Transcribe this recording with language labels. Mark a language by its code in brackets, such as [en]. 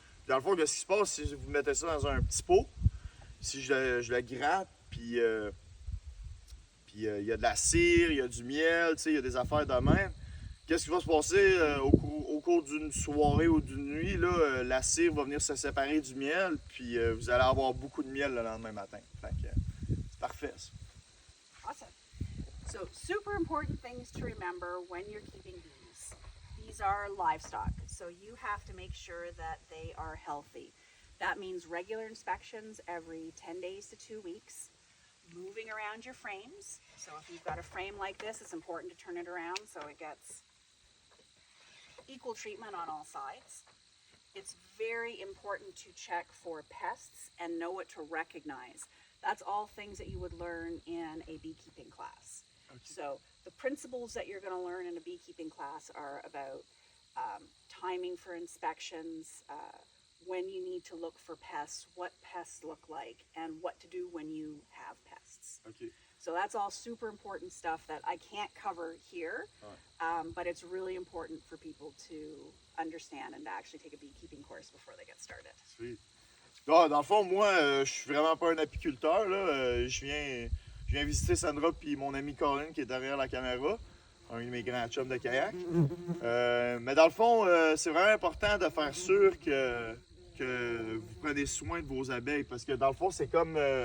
[fr] Dans le fond, ce qui se passe, si vous mettez ça dans un petit pot, si je le gratte, puis il y a de la cire, il y a du miel, il y a des affaires de même, qu'est-ce qui va se passer au cours d'une soirée ou d'une nuit? Là, la cire va venir se séparer du miel, puis vous allez avoir beaucoup de miel le lendemain matin. Fait que, c'est parfait, ça. [en] Awesome. So, super important things to remember when you're keeping bees. These are livestock, so you have to make sure that they are healthy. That means regular inspections every 10 days to 2 weeks, moving around your frames. So if you've got a frame like this, it's important to turn it around so it gets equal treatment on all sides. It's very important to check for pests and know what to recognize. That's all things that you would learn in a beekeeping class. Okay. So the principles that you're going to learn in a beekeeping class are about timing for inspections, when you need to look for pests, what pests look like, and what to do when you have pests. OK. So that's all super important stuff that I can't cover here, but it's really important for people to understand and to actually take a beekeeping course before they get started. Sweet. [fr] Dans le fond, moi, je suis vraiment pas un apiculteur. Là. Je viens visiter Sandra puis mon ami Colin qui est derrière la caméra, un de mes grands chums de kayak. Mais dans le fond, c'est vraiment important de faire sûr que vous prenez soin de vos abeilles parce que dans le fond, c'est comme...